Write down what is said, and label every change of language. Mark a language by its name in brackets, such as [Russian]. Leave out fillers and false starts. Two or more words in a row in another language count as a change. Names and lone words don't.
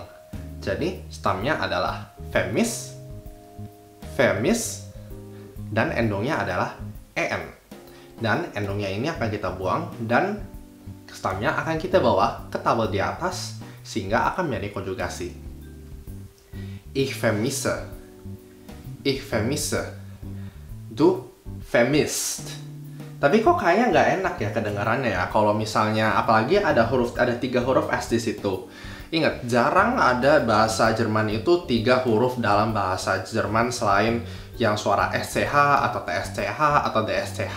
[Indonesian] Jadi stamnya adalah vermis, dan endongnya adalah en. Dan endongnya ini akan kita buang, dan stamnya akan kita bawa ke tabel di atas sehingga akan menjadi konjugasi. [German] Ich vermisse. Ich vermisse. Du vermisst. [Indonesian] Tapi kok kayaknya nggak enak ya kedengarannya ya kalau misalnya apalagi ada 3 huruf S di situ. Ingat, jarang ada bahasa Jerman itu 3 huruf dalam bahasa Jerman selain yang suara SCH atau TSCH atau DSCH.